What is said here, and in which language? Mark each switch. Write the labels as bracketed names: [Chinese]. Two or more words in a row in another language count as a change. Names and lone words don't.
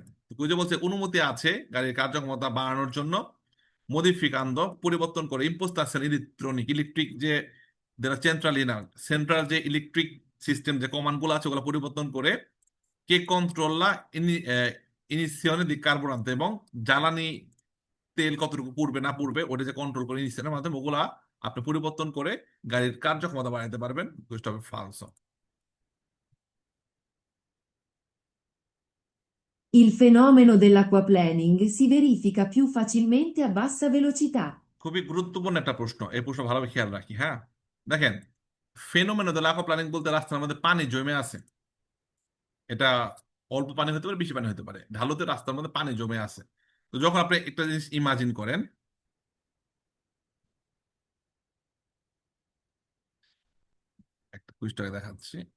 [Bangla] তো কই যে বলছে অনুমতি আছে গাড়ির কার্যক্ষমতা বাড়ানোর জন্য মডিফিকান্দ পরিবর্তন করে ইম্পোস্টাশন ইলেকট্রিক যে যারা সেন্ট্রাল যে ইলেকট্রিক সিস্টেম যে কমান্ড গুলো আছে ওগুলো পরিবর্তন করে [Italian] che controlla l'iniezione di carburante [Bangla] এবং জ্বালানি তেল কতটুকু পূর্বে না পূর্বে ওটা যে কন্ট্রোল করে ইনিশিয়নের মাধ্যমে ওগুলা আপনি পরিবর্তন করে গাড়ির কার্যক্ষমতা বাড়াতে পারবেন। [Italian] Questo è falso. Il fenomeno dell'acquaplaning si verifica più facilmente a bassa velocità. [Bangla] খুবই গুরুত্বপূর্ণ একটা প্রশ্ন, এই প্রশ্ন ভালোভাবে খেয়াল রাখি। হ্যাঁ দেখেন, [Italian] fenomeno dell'acquaplaning [Bangla] বলতে রাস্তার মধ্যে পানি জমে আছে, এটা অল্প পানি হতে পারে বেশি পানি হতে পারে, ঢালুতে রাস্তার মধ্যে পানি জমে আছে। তো যখন আপনি একটা জিনিস ইমাজিন করেন, একটা কুইজটাকে দেখাচ্ছি।